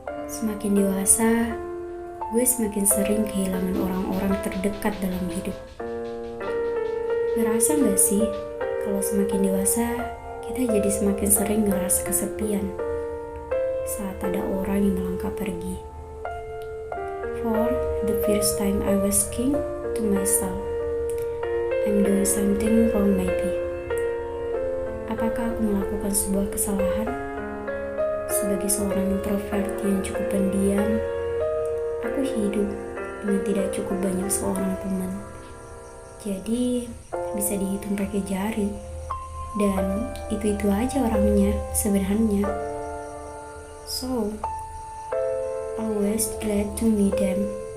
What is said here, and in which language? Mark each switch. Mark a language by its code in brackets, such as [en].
[id] Semakin dewasa, gue semakin sering kehilangan orang-orang terdekat dalam hidup. Ngerasa gak sih, kalau semakin dewasa, kita jadi semakin sering ngerasa kesepian saat ada orang yang melangkah pergi. [en] For the first time I was asking to myself, I'm doing something wrong maybe. [id] Apakah aku melakukan sebuah kesalahan? Sebagai seorang introvert yang cukup pendiam, aku hidup dengan tidak cukup banyak seorang teman. Jadi bisa dihitung pakai jari. Dan itu-itu aja orangnya sebenarnya. [en] So, always glad to meet them.